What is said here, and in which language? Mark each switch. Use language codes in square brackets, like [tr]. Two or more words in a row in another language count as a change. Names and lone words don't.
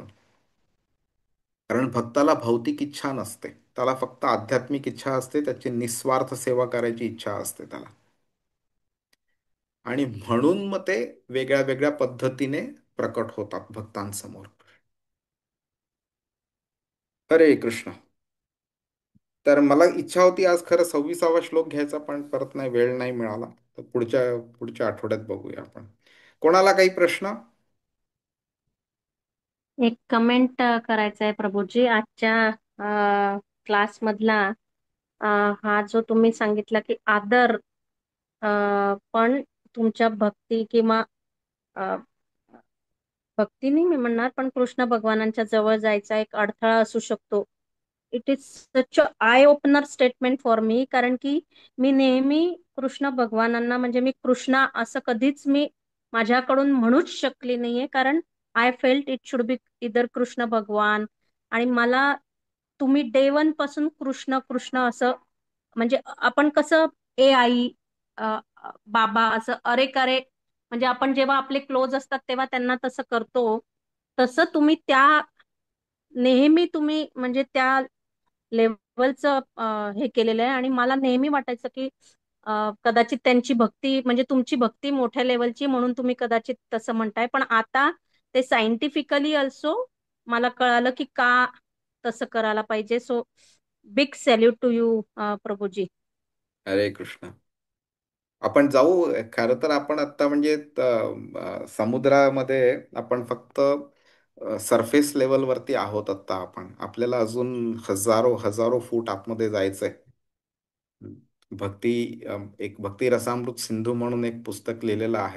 [mr] कारण भक्ताला भौतिक इच्छा नसते, त्याला फक्त आध्यात्मिक इच्छा असते, त्याची निस्वार्थ सेवा करायची इच्छा असते त्याला. आणि म्हणून मग ते वेगळ्या वेगळ्या पद्धतीने प्रकट होतात भक्तांसमोर. हरे कृष्ण. तर मला इच्छा होती आज खरं 26वा श्लोक घ्यायचा, पण परत नाही, वेळ नाही मिळाला. तर पुढच्या पुढच्या आठवड्यात बघूया आपण. कोणाला काही प्रश्न? एक कमेंट करायचा आहे प्रभूजी आजच्या क्लासमधला. हा जो तुम्ही सांगितला की आदर, पण तुमच्या भक्ती किंवा अ, भक्ती नाही मी म्हणणार, पण कृष्ण भगवानांच्या जवळ जायचा एक अडथळा असू शकतो. [en] It is such a eye opener statement for me. [mr] कारण की मी नेहमी कृष्ण भगवानांना, म्हणजे मी कृष्णा असं कधीच मी माझ्याकडून म्हणूच शकली नाहीये. [en] कारण I felt it should be either कृष्ण भगवान. [mr] आणि मला तुम्ही [en] day one [mr] पासून कृष्ण कृष्ण असं, म्हणजे आपण कसं ए आई, बाबा असं अरे करे, म्हणजे आपण जेव्हा आपले क्लोज असतात तेव्हा त्यांना तसं करतो, तसं तुम्ही त्या नेहमी तुम्ही म्हणजे त्या लेवलचं हे केलेलं आहे. आणि मला नेहमी वाटायचं की कदाचित त्यांची भक्ती, म्हणजे तुमची भक्ती मोठ्या लेवलची म्हणून तुम्ही कदाचित तसं म्हणताय. पण आता ते [en] scientifically also [mr] मला कळालं की का तसं करायला पाहिजे. [en] so big salute to you प्रभूजी. [mr] हरे कृष्ण. आपण जाऊ. खरं तर आपण आता म्हणजे समुद्रामध्ये आपण फक्त सरफेस लेवलवरती आहोत आता. आपण, आपल्याला अजून हजारो हजारो फूट आतमध्ये जायचंय. भक्ती एक भक्ती रसामृत सिंधू म्हणून एक पुस्तक लिहिलेलं आहे.